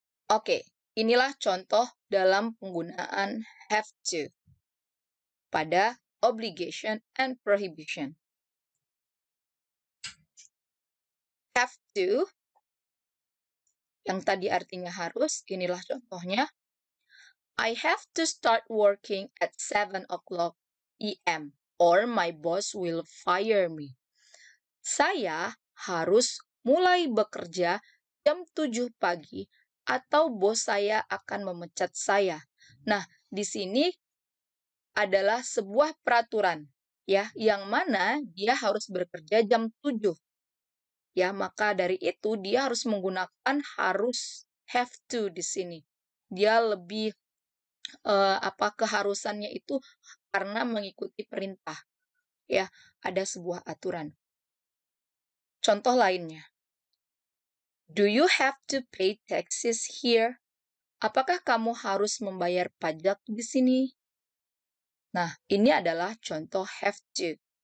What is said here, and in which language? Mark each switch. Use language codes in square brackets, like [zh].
[id] Oke, inilah contoh dalam penggunaan have to pada [en] obligation and prohibition. [id] Have to, yang tadi artinya harus, inilah contohnya. [en] I have to start working at 7 o'clock p.m. or my boss will fire me. [id] Saya harus mulai bekerja jam 7 pagi atau bos saya akan memecat saya. Nah, di sini adalah sebuah peraturan ya, yang mana dia harus bekerja jam 7. Ya, maka dari itu dia harus menggunakan harus have to di sini. Dia lebih keharusannya itu karena mengikuti perintah. Ya, ada sebuah aturan. Contoh lainnya. [en] Do you have to pay taxes here? [id] Apakah kamu harus membayar pajak di sini? Nah, ini adalah contoh have to.